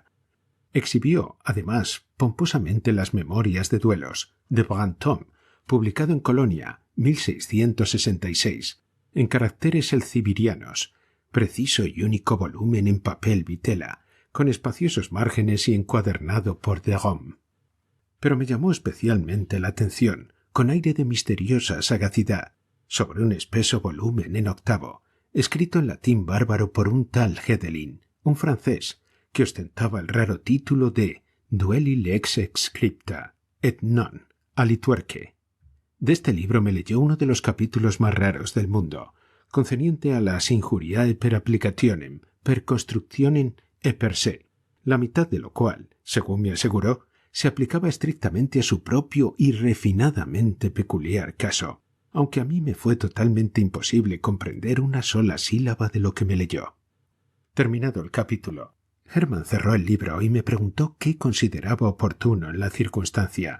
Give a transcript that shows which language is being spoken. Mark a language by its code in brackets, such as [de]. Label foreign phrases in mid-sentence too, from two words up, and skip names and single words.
[es] Exhibió, además, pomposamente las memorias de duelos de Brantôme, publicado en Colonia, 1666, en caracteres elcibirianos, preciso y único volumen en papel vitela, con espaciosos márgenes y encuadernado por Derome. Pero me llamó especialmente la atención, con aire de misteriosa sagacidad, sobre un espeso volumen en octavo, escrito en latín bárbaro por un tal Hedelin, un francés, que ostentaba el raro título de Duelli lex scripta et non alituerque. De este libro me leyó uno de los capítulos más raros del mundo, concerniente a las [la] injuriae per applicationem, per constructionem e per se, [es] la mitad de lo cual, según me aseguró, se aplicaba estrictamente a su propio y refinadamente peculiar caso, aunque a mí me fue totalmente imposible comprender una sola sílaba de lo que me leyó. Terminado el capítulo, Hermann cerró el libro y me preguntó qué consideraba oportuno en la circunstancia.